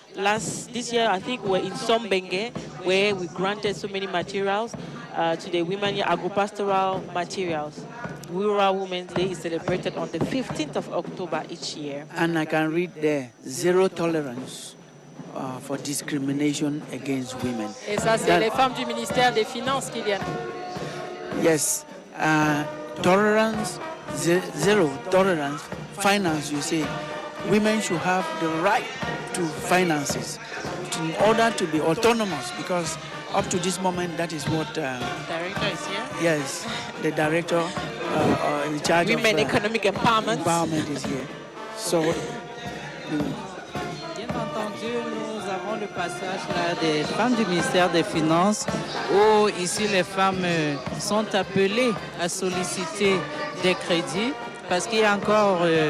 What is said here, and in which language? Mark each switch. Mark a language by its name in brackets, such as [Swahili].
[English] This year, I think we're in Sombenge, where we granted so many materials to the women, agro-pastoral materials. Rural Women's Day is celebrated on the 15th of October each year. And I can read there, zero tolerance for discrimination against women. [French] Et ça, c'est les femmes du ministère des Finances qui viennent. [English] Yes, tolerance, zero tolerance, finance, you say. Women should have the right to finances in order to be autonomous, because up to this moment, that is what... Director is here? Yes, the director in charge of... Women Economic Empowerment. Empowerment is here. So... [French] Bien entendu, nous avons le passage là des femmes du ministère des Finances où ici les femmes sont appelées à solliciter des crédits parce qu'il y a encore